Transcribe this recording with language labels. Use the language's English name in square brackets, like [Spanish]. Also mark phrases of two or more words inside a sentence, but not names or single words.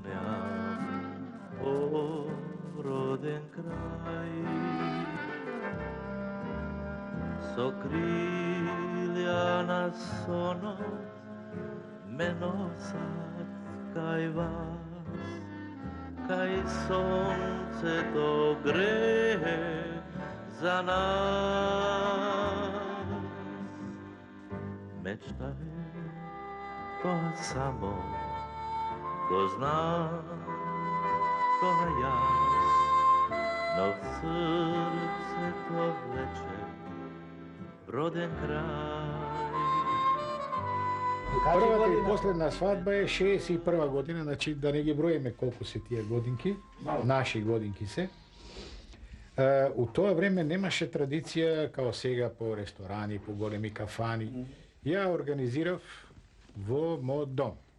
[Macedonian] копњам о роден крај. со крилја на соно ме носат кај вас, кај сонце то грее за нас. Мечта е то само, ко зна, ко јас, но в срце то влече роден крај. Првата и последна свадба е 61 година, значи да не ги броиме колку се тие годинки, наши годинки се. У тоа време немаше традиција као сега по ресторани, по големи кафани. Ја организирав во мојот дом.